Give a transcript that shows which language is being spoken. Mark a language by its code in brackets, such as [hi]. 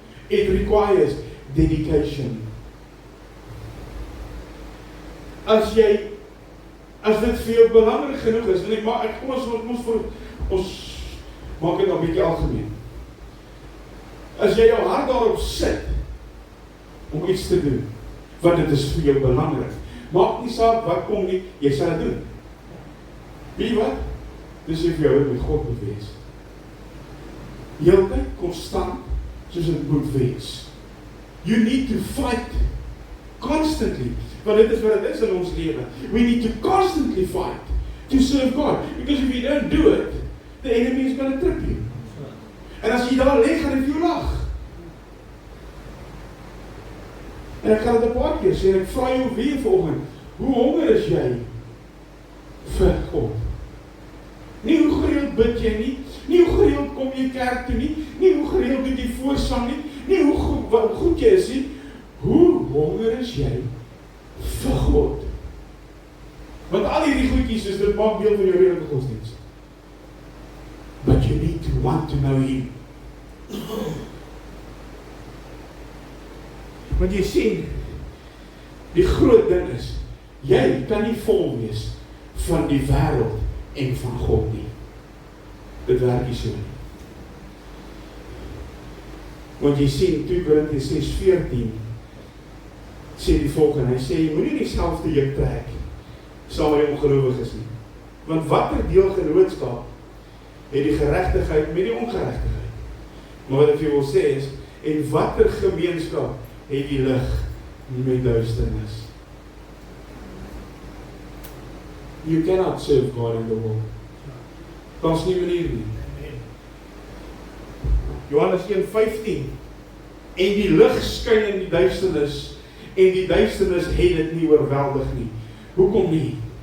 [en] It requires dedication. [af] As dit vir jou belangrik genoeg is, en ek kom ons maak dit 'n bietjie algemeen. As jy jou hart daarop sit om iets te doen, want dit is vir jou belangrik, maak nie saak wat kom nie, jy sal dit doen. Weet jy wat? Dis vir jou met God moet wees. Heeltyd, konstant, soos dit moet wees. [en] You need to fight constantly. [af] Want dit is wat dit is in ons lewe. [en] We need to constantly fight to serve God. Because if you don't do it, the enemy is going to trip you. [af] En as jy daar lê, gaan hy vir jou lag. En ek gaan dit 'n paar keer sê, en ek vra jou weer vanoggend, hoe honger is jy vir God? Nie hoe gereeld bid jy nie hoe gereeld kom jy kerk toe nie hoe gereeld doen jy voorsang nie hoe goed jy is nie, hoe honger is jy vir God? Want al hierdie goedjies is dit maak deel van jou redelike godsdienst. [en] But you need to want to know Him. [af] Want jy sien, die groot ding is, jy kan nie vol wees van die wêreld en van God nie. Dit werk nie so nie. Want jy sien, 2 Korintiërs 6:14 sê die volgende, hy sê, jy moet nie dieselfde juk trek saam met die ongelowiges nie. Want watter deel genootskap het die geregtigheid met die ongeregtigheid? Maar wat ek vir jou wil sê is, en watter gemeenskap het die lig met duisternis? [en] You cannot serve God in the world. [af] Daar's nie manier nie. Johannes 1:15 en die lig skyn in die duisternis en die duisternis het dit nie oorweldig nie. Hoekom nie?